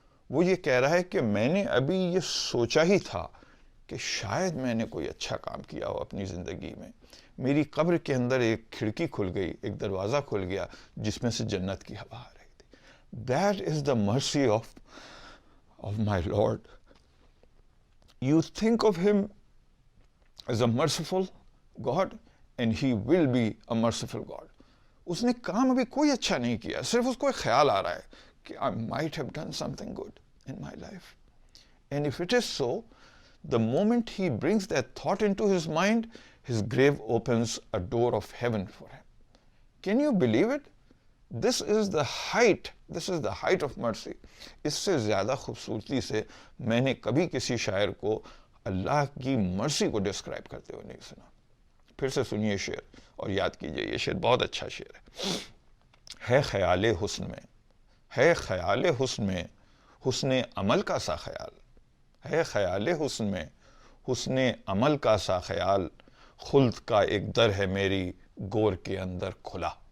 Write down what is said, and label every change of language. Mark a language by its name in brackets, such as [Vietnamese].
[Urdu] وہ یہ کہہ رہا ہے کہ میں نے ابھی یہ سوچا ہی تھا کہ شاید میں نے کوئی اچھا کام کیا ہو اپنی زندگی میں، میری قبر کے اندر ایک کھڑکی کھل گئی، ایک دروازہ کھل گیا جس میں سے جنت کی ہوا آ رہی تھی۔ [English] That is the mercy of my Lord. You think of him as a merciful God and he will be a merciful God. [Urdu] اس نے کام ابھی کوئی اچھا نہیں کیا، صرف اس کو ایک خیال آ رہا ہے کہ [English] I might have done something good in my life. And if it is so, the moment he brings that thought into his mind, his grave opens a door of heaven for him. Can you believe it? This is the height of mercy. [Urdu] اس سے زیادہ خوبصورتی سے میں نے کبھی کسی شاعر کو اللہ کی مرسی کو ڈسکرائب کرتے ہوئے نہیں سنا۔ پھر سے سنیے شعر اور یاد کیجئے، یہ شعر بہت اچھا شعر ہے خیال حسن میں، ہے خیال حسن میں حسن عمل کا سا خیال، ہے خیال حسن میں حسن عمل کا سا خیال، خلد کا ایک در ہے میری گور کے اندر کھلا۔